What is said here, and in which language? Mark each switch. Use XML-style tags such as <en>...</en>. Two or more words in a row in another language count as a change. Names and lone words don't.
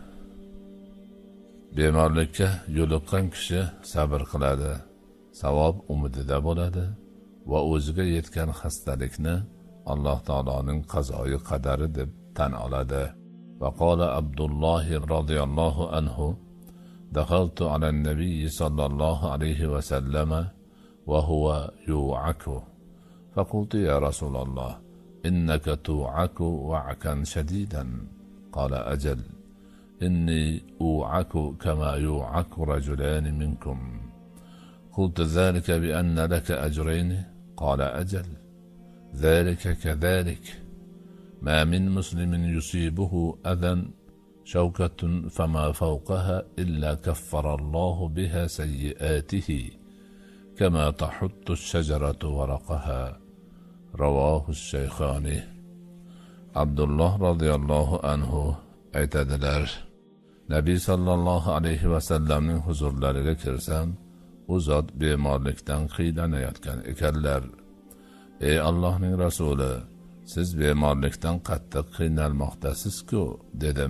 <uz>Bemorlikka yo'liqqan kishi sabr qiladi, savob umidida bo'ladi va o'ziga yetgan xastalikni Alloh taoloning qazoyi qadari deb tan oladi.</uz> <ar>وقال عبد الله رضي الله عنه دخلت على النبي صلى الله عليه وسلم وهو يوعك. فقلت يا رسول الله إنك توعك وعكا شديدا." قال أجل. إني أوعك كما يوعك رجلان منكم. قلت ذلك بأن لك أجرين؟ قال أجل. ذلك كذلك. ما من مسلم يصيبه أذى شوكة فما فوقها إلا كفر الله بها سيئاته كما تحط الشجرة ورقها. رواه الشيخان. عبد الله رضي الله عنه</ar> <uz>aytadilar: Nabiy</uz> <ar>صلى الله عليه وسلم</ar> <uz>huzurlariga kirsam, u zot bemorlikdan qiynalayotgan ekanlar. Ey Allohning rasuli, siz bemorlikdan qattiq qiynalmoqdasiz-ku, dedim.</uz>